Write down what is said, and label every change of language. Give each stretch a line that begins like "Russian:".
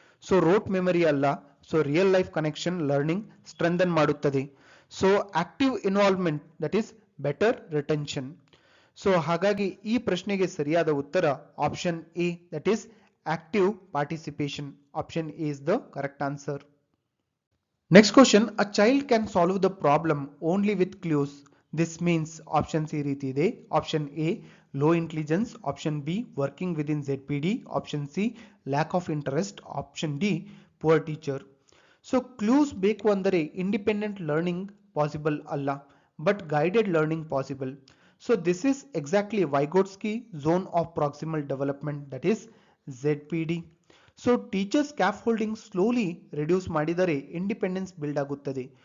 Kannada: So wrote memory ಅಲ್ಲ, so real life connection learning strengthen ಮಾಡುತ್ತದೆ.
English: So active involvement that is better retention.
Kannada: So ಹಾಗಾಗಿ ಈ ಪ್ರಶ್ನೆಗೆ ಸರಿಯಾದ ಉತ್ತರ option A,
English: That is active participation. Option A is the correct answer. Next question, a child can solve the problem only with clues. This means options
Kannada: ಈ ರೀತಿ ಇದೆ:
English: Option A low intelligence, option B working within ZPD, option C lack of interest, option D poor teacher.
Kannada: So clues ಬೇಕು ಅಂದರೆ independent learning possible ಅಲ್ಲ,
English: But guided learning possible. So this is exactly Vygotsky zone of proximal development that is ZPD.
Kannada: So teacher ಸ್ಕ್ಯಾಫ್ holding slowly reduce ಮಾಡಿದರೆ independence build ಆಗುತ್ತದೆ.